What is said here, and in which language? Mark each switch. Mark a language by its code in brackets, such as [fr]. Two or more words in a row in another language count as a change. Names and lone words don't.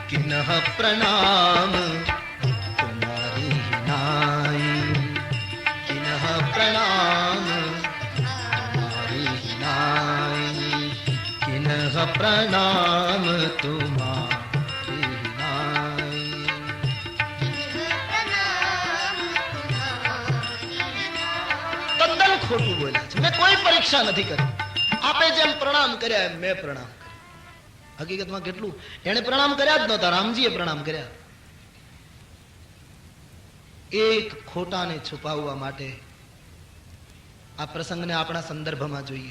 [awa] किन्ह प्रणाम तुम्हारी नाई, किन्ह प्रणाम तुम्हारी नाई, किन्ह प्रणाम तुम्हारी नाई। [gu] તદ્દન ખોટું બોલ્યા છે. મેં કોઈ પરીક્ષા નથી કરી. આપે જેમ પ્રણામ કર્યા એમ મેં પ્રણામ કર્યા. હકીકતમાં કેટલું એને પ્રણામ કર્યા જ નહોતા, રામજીએ પ્રણામ કર્યા. એક ખોટાને છુપાવવા માટે આ પ્રસંગને આપણા સંદર્ભમાં જોઈએ.